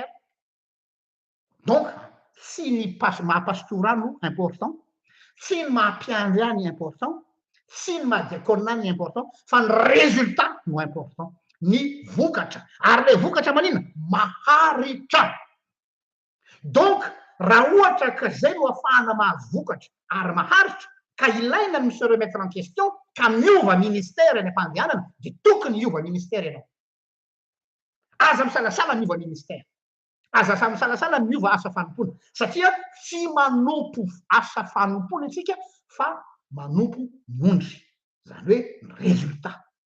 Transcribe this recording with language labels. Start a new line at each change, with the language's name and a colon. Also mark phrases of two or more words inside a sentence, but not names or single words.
Malagasy: Donc, tsy ny maha-pastora no important, tsy ny maha-mpiandria ny important, tsy ny maha-diaconat ny important, fa ny résultat no important. Ny vokatra. Ary le vokatra manina maharitra. Donc, raha ohatra ka zay no ahafahana mahavokatra ary maharitra, ka ilaina ny
French: se remettre en question,
Malagasy: ka miova ministère ny am-pandehanana, dia tokony hiova ministère ianao. Aza misalasala miova ministère. Aza misalasala miova asa fanompona. Satria tsy manompo asa fanompona isika fa manompo mondry. Zany hoe résultat.